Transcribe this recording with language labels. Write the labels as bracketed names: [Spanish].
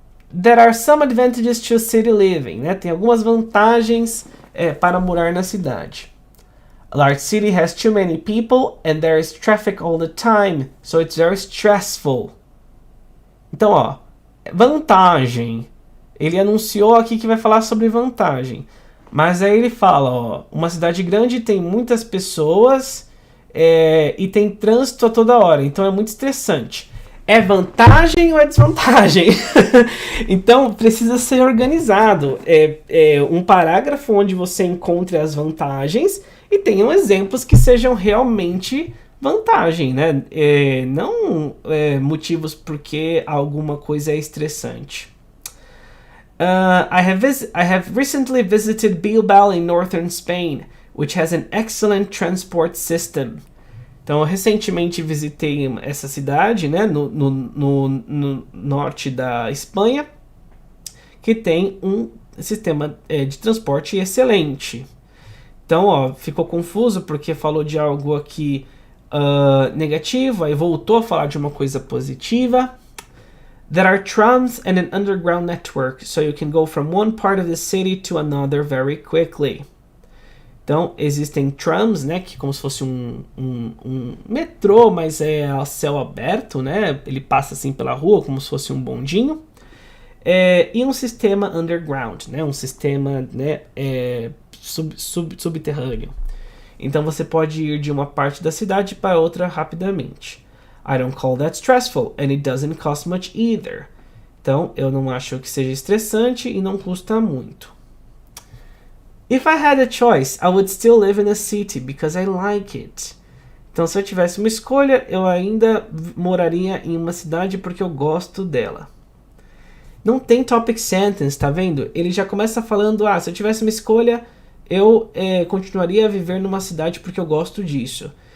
[English] There are some advantages to city living, né? [Portuguese] Tem algumas vantagens para morar na cidade. [English] A large city has too many people and there is traffic all the time, so it's very stressful. [Portuguese] Então, ó, vantagem. Ele anunciou aqui que vai falar sobre vantagem. Mas aí ele fala, ó, uma cidade grande tem muitas pessoas e tem trânsito a toda hora, então é muito estressante. É vantagem ou é desvantagem? Então, precisa ser organizado. Um parágrafo onde você encontre as vantagens e tenham exemplos que sejam realmente vantagem, né? Não motivos porque alguma coisa é estressante. [English] I have recently visited Bilbao in northern Spain, which has an excellent transport system. [Portuguese] Então, eu recentemente visitei essa cidade, né, no norte da Espanha, que tem um sistema de transporte excelente. Então, ó, ficou confuso porque falou de algo aqui negativo, aí voltou a falar de uma coisa positiva. [English] There are trams and an underground network, so you can go from one part of the city to another very quickly. [Portuguese] Então, existem trams, né, que como se fosse um metrô, mas é a céu aberto, né, ele passa assim pela rua como se fosse um bondinho. E um sistema underground, né, um sistema, né, subterrâneo. Então, você pode ir de uma parte da cidade para outra rapidamente. [English] I don't call that stressful, and it doesn't cost much either. [Portuguese] Então, eu não acho que seja estressante e não custa muito. [English] If I had a choice, I would still live in a city because I like it. [Portuguese] Então, se eu tivesse uma escolha, eu ainda moraria em uma cidade porque eu gosto dela. Não tem topic sentence, tá vendo? Ele já começa falando, se eu tivesse uma escolha, eu continuaria a viver numa cidade porque eu gosto disso.